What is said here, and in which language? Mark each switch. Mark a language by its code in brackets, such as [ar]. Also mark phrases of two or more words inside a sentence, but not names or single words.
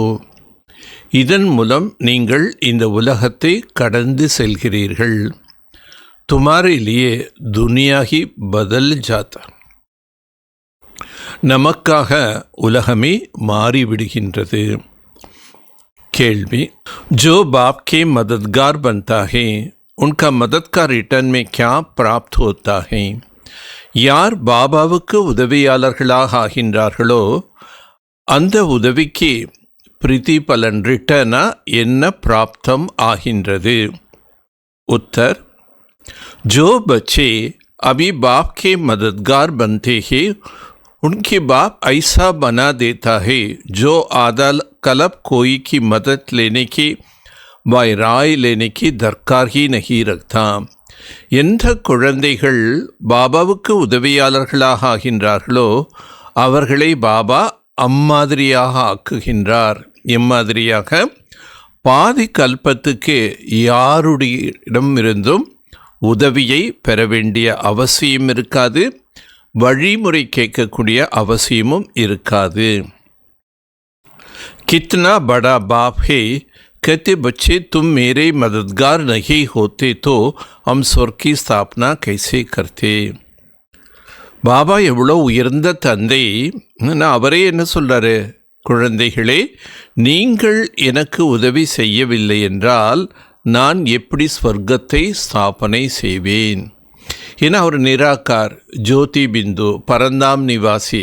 [ta] இதன் மூலம் நீங்கள் இந்த உலகத்தை கடந்து செல்கிறீர்கள். [hi] तुम्हारे लिये दुनिया ही बदल जाता. [ta] நமக்காக உலகமே மாறிவிடுகின்றது. கேள்வி, [hi] जो बाप के मददगार बनता है उनका मदद का रिटर्न में क्या प्राप्त होता है? [ta] யார் பாபாவுக்கு உதவியாளர்களாக ஆகின்றார்களோ அந்த உதவிக்கு பிரதிபலன் ரிட்டர்னா என்ன பிராப்தம் ஆகின்றது? உத்தர், [hi] जो बच्चे अभी बाप के मददगार बनते हैं उनके बाप ऐसा बना देता है जो आदल कलब कोई की मदद लेने की व राय लेने की दरकार ही नहीं रखता. [ta] எந்த குழந்தைகள் பாபாவுக்கு உதவியாளர்களாக ஆகின்றார்களோ அவர்களை பாபா அம்மாதிரியாக ஆக்குகின்றார். எம்மாதிரியாக? பாதி கல்பத்துக்கு யாருடையிடமிருந்தும் உதவியை பெற வேண்டிய அவசியம் இருக்காது, வழிமுறை கேட்கக்கூடிய அவசியமும் இருக்காது. [hi] कितना बड़ा बाप है, कहते बच्चे तुम मेरे मददगार नहीं होते तो हम स्वर्ग की स्थापना कैसे करते? [ta] பாபா எவ்வளோ உயர்ந்த தந்தை. அவரே என்ன சொல்கிறாரு? குழந்தைகளே, நீங்கள் எனக்கு உதவி செய்யவில்லை என்றால் நான் எப்படி ஸ்வர்க்கத்தை ஸ்தாபனை செய்வேன்? ஏன்னா அவர் நிராகார், ஜோதி பிந்து, பரந்தாம் நிவாசி.